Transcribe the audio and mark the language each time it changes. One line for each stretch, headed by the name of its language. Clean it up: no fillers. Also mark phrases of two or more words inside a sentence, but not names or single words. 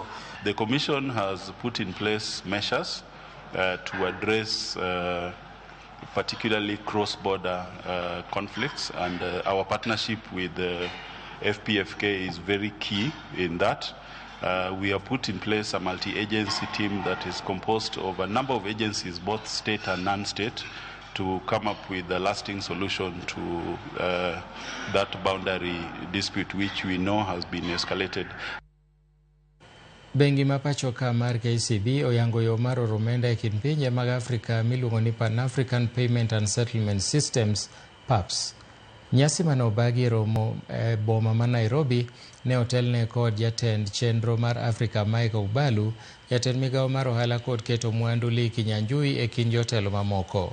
English: The Commission has put in place measures to address particularly cross-border conflicts, and our partnership with the FPFK is very key in that. We have put in place a multi-agency team that is composed of a number of agencies, both state and non-state, to come up with a lasting solution to that boundary dispute, which we know has been escalated.
Luo (Kenya and Tanzania): Bengi ma pacho ka mar KCB oyango yo mar oro omenda e kind pinje mag Afrika miluongo ni Pan-African Payment and Settlement Systems PAPS. Nyasi manobagi romo e boma ma Nairobi ne otelne kod jatend chenro mar Afrika Mike Ubalu, jatend migawo mar ohala kod keto mwandu Lee Kinyanjui e kind jotelo mamoko.